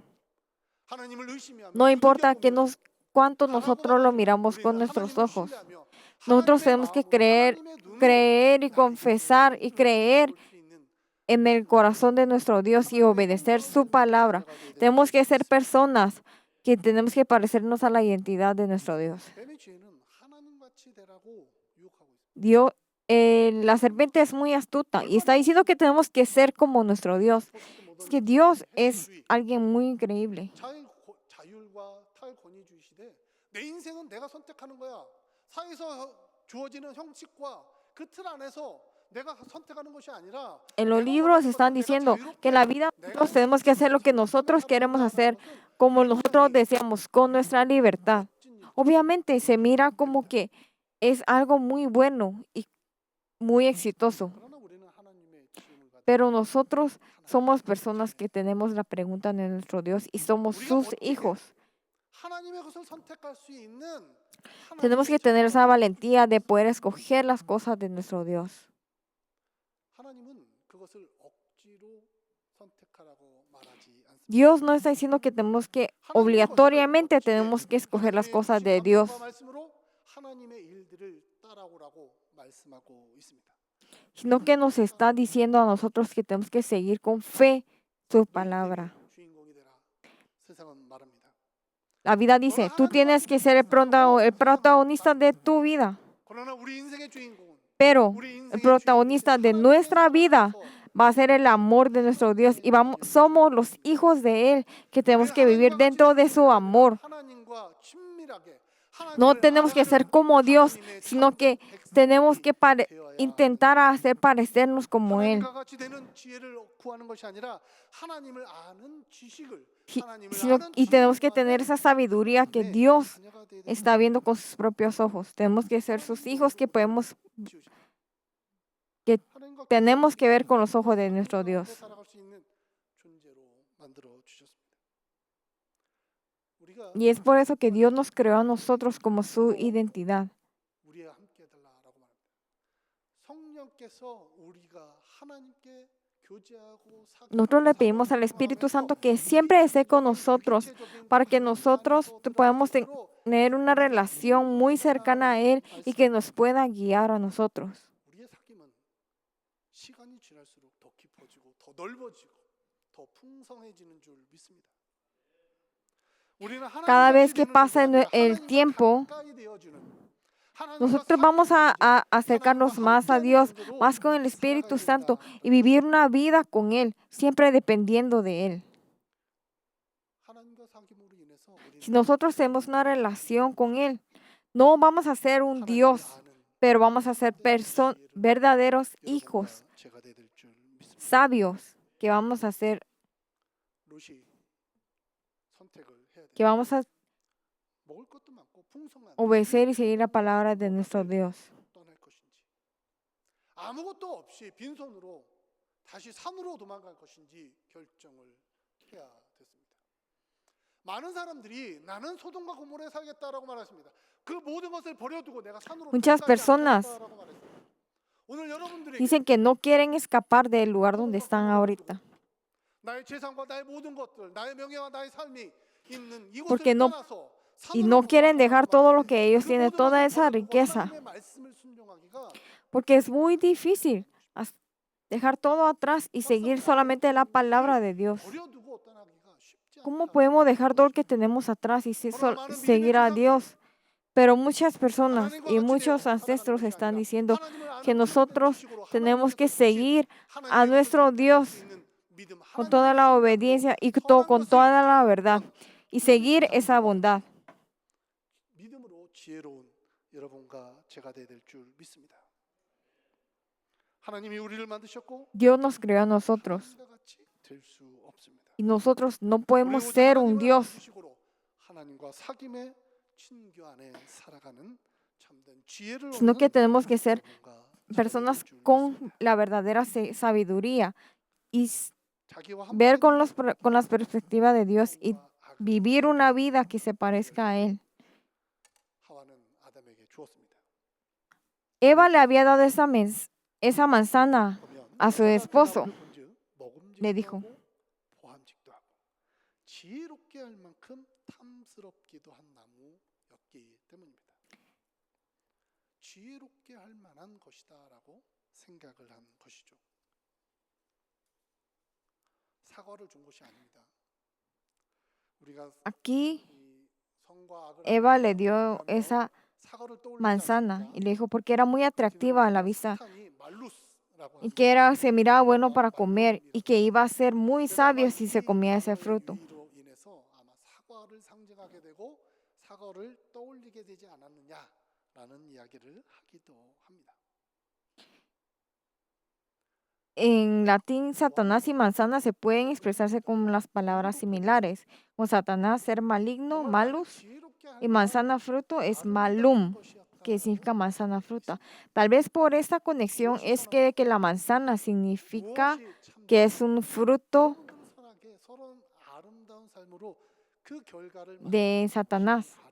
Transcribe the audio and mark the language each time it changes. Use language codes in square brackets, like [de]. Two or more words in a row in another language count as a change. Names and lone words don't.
[es] No importa cuánto nosotros lo miramos con nuestros ojos. Nosotros tenemos que creer y confesar y creer en el corazón de nuestro Dios y obedecer su palabra. Tenemos que ser personas que tenemos que parecernos a la identidad de nuestro Dios. [ko] 뱀의 지혜는 하나님같이 되라고 유혹하고 있습니다. [es] Dios, la serpiente es muy astuta y está diciendo que tenemos que ser como nuestro Dios. Es que Dios es alguien muy increíble. [ko] 자율과 탈권위주의 시대, 내 인생은 내가 선택하는 거야. 사회에서 주어지는 형식과 그 틀 안에서 내가 선택하는 것이 아니라 [es] En los libros están diciendo que en la vida nosotros tenemos que hacer lo que nosotros queremos hacer, como nosotros deseamos, con nuestra libertad. Obviamente se mira como que es algo muy bueno y muy exitoso, [ko] 그러나 우리는 하나님의 지음을 받아 [es] pero nosotros somos personas que tenemos la pregunta de nuestro Dios y somos sus hijos. [ko] 하나님의 것을 선택할 수 있는 [es] Tenemos que tener esa valentía de poder escoger las cosas de nuestro Dios. [ko] 하나님은 그것을 억지로 선택하라고 말하지 않습니다. [es] Dios no está diciendo que tenemos que obligatoriamente tenemos que escoger las cosas de Dios, [ko] 말씀으로 하나님의 일들을 따라오라고 말씀하고 있습니다. [es] sino que nos está diciendo a nosotros que tenemos que seguir con fe su palabra. [ko] 주인공이 되라. 세상은 말합니다. [es] La vida dice, tú tienes que ser el protagonista de tu vida, [ko] 그러나 우리 인생의 주인공은 [es] pero el protagonista de nuestra vida va a ser el amor de nuestro Dios y somos los hijos de Él que tenemos que vivir dentro de su amor. [ko] 하나님과 친밀하게 [es] No tenemos que ser como Dios, sino que tenemos que intentar hacer parecernos como Él. [ko] 하나님과 같이 되는 지혜를 구하는 것이 아니라 하나님을 아는 지식을 [es] Y tenemos que tener esa sabiduría que Dios está viendo con sus propios ojos. Tenemos que ser sus hijos que tenemos que ver con los ojos de nuestro Dios. Y es por eso que Dios nos creó a nosotros como su identidad. Nosotros le pedimos al Espíritu Santo que siempre esté con nosotros para que nosotros podamos tener una relación muy cercana a Él y que nos pueda guiar a nosotros. [ko] 시간이 지날수록 더 깊어지고 더 넓어지고 더 풍성해지는 줄 믿습니다. [es] Cada vez que pasa el tiempo, nosotros vamos a acercarnos más a Dios, más con el Espíritu Santo y vivir una vida con Él, siempre dependiendo de Él. Si nosotros tenemos una relación con Él, no vamos a ser un Dios, pero vamos a ser verdaderos hijos, sabios, que vamos a ser, que vamos a obedecer y seguir la palabra de nuestro Dios. [ko] 아무것도 없이 빈손으로 다시 산으로 도망갈 것인지 결정을 해야 됐습니다. 많은 사람들이 나는 소돔과 고모라에 살겠다라고 말했습니다. 그 모든 것을 버려두고 내가 산으로 [es] Muchas personas [ko] 오늘 여러분들이 [es] dicen que no quieren escapar del lugar donde están ahorita. [ko] 나의 재산과 나의 모든 것들, 나의 명예와 나의 삶이 있는 [es] Porque [ko] 이곳을 [es] no, [ko] 떠나서 [es] y no quieren dejar todo lo que ellos tienen, toda esa riqueza, [ko] 하나님의 말씀을 순종하기가 [es] porque es muy difícil dejar todo atrás y seguir solamente la palabra de Dios. [ko] 버려두고 떠나기가 쉽지 [es] ¿Cómo [ko] 않다. [es] podemos dejar todo lo que tenemos atrás y seguir a Dios? Pero muchas personas y muchos ancestros están diciendo que nosotros tenemos que seguir a nuestro Dios con toda la obediencia y con toda la verdad y seguir esa bondad. [ko] 믿음으로 지혜로운 여러분과 제가 되야 될 줄 믿습니다. 하나님이 우리를 만드셨고 [es] Dios nos creó a nosotros [ko] 하나님과 같이 될 수 없습니다. [es] y nosotros no podemos [ko] 우리 오직 [es] ser un [ko] 하나님을 [es] Dios, [ko] 주시고로 하나님과 사귐의 친교 안에 살아가는 참된 지혜를 [es] sino que [ko] 얻는 [es] tenemos que ser [ko] 여러분과 [es] personas [ko] 제가 될 줄 [es] con [ko] 믿습니다. [es] la verdadera sabiduría y [ko] 자기와 [es] ver con [ko] 함께 [es] con las perspectivas de Dios y [ko] 선과 악을 [es] vivir una vida que se parezca a Él. [ko] 하와는 아담에게 주었습니다. [es] Eva le había dado esa manzana [ko] 보면 [es] a su [ko] 선악의 [es] esposo. [ko] 나무를 본즉 먹음직도 [es] Le dijo. [ko] 하고 보함직도 하고 지혜롭게 할 만큼 탐스럽기도 한 나무였기 때문입니다. 지혜롭게 할 만한 것이다라고 생각을 한 것이죠. 사과를 준 것이 아닙니다. 우리가 [es] Aquí [ko] 이 [es] Eva le dio esa manzana y le dijo porque era muy atractiva a la vista y que se miraba bueno para comer y que iba a ser muy sabio si se comía ese fruto. [ko] 아마 사과를 상징하게 되고 사과를 떠올리게 되지 않았느냐라는 이야기를 하기도 합니다. [es] En latín, Satanás y manzana se pueden expresarse con las palabras similares. Con Satanás, ser maligno, malus, y manzana, fruto, es malum, que significa manzana, fruta. Tal vez por esta conexión es que la manzana significa que es un fruto de Satanás.